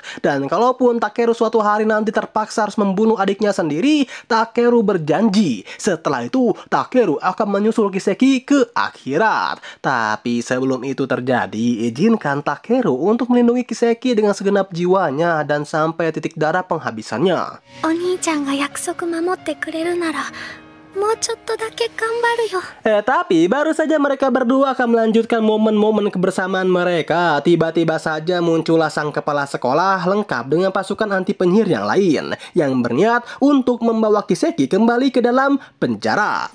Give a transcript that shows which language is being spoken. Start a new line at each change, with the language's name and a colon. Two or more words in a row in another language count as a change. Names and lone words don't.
Indonesian: Dan kalaupun Takeru suatu hari nanti terpaksa harus membunuh adiknya sendiri, Takeru berjanji setelah itu Takeru akan menyusul Kiseki ke akhirat. Tapi sebelum itu terjadi, izinkan Takeru untuk melindungi Kiseki dengan segenap jiwanya dan sampai titik darah penghabisannya.
Japanese: お兄ちゃんが約束守ってくれるなら
Indonesian: Tapi baru saja mereka berdua akan melanjutkan momen-momen kebersamaan mereka. Tiba-tiba saja muncullah sang kepala sekolah lengkap dengan pasukan anti penyihir yang lain yang berniat untuk membawa Kiseki kembali ke dalam penjara.